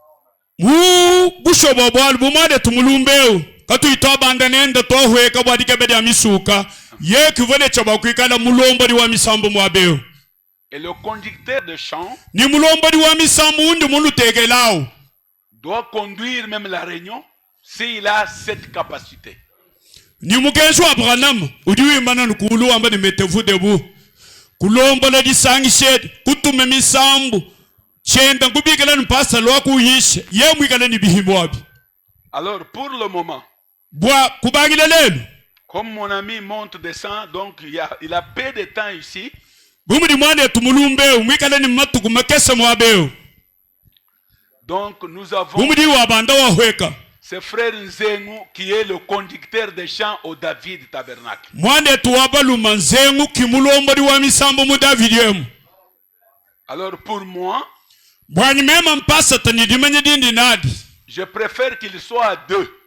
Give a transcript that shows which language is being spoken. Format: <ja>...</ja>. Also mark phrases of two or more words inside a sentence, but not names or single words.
<fr>Et le conducteur de chant doit conduire même la réunion s'il a cette capacité.</fr> <lu>Ni mugenzi wa Branham udiwimana nukulu amba ni metevu debu kulombola disangishedi kutume misambu chenda kubikela npasa lwaku yishe ye mwikala ni bihimbo wapi.</lu> <fr>Alors pour le moment,</fr> <lu>bwa kubagile lelo</lu> <fr>comme mon ami monte descend, donc il a peu de temps ici.</fr> <lu>Bumudi mwane tumulumbe umwikala ni matuku makesa mwabeo.</lu> <fr>Donc nous avons</fr> <lu>bumudi wa banda wa hweka.</lu> <fr>C'est frère Nzengu qui est le conducteur des chants au David Tabernacle. Alors pour moi, je préfère qu'il soit à deux.</fr>